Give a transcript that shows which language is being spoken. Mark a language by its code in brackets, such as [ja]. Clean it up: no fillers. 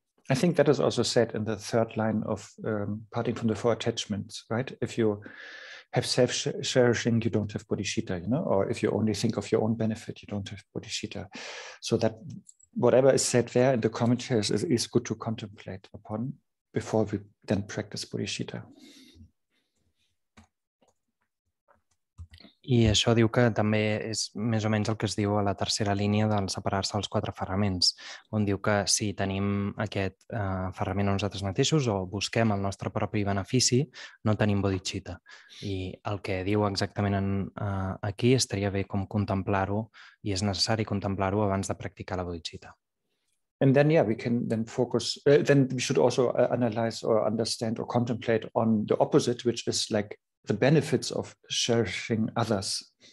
[en] I think that is also said in the third line of parting from the four attachments, right? If you have self-cherishing, you don't have bodhicitta, or if you only think of your own benefit, you don't have bodhicitta. So that whatever is said there in the commentaries is good to contemplate upon before we then practice bodhicitta. [ca] I això diu que també és més o menys el que es diu a la tercera línia del separar-se dels quatre aferraments, on diu que si tenim aquest aferrament a nosaltres mateixos o busquem el nostre propi benefici, no tenim bodhicitta. I el que diu exactament aquí estaria bé com contemplar-ho i és necessari contemplar-ho abans de practicar la bodhicitta. [en] And then, we can then focus, then we should also analyze or understand or contemplate on the opposite, which is like the benefits of cherishing others.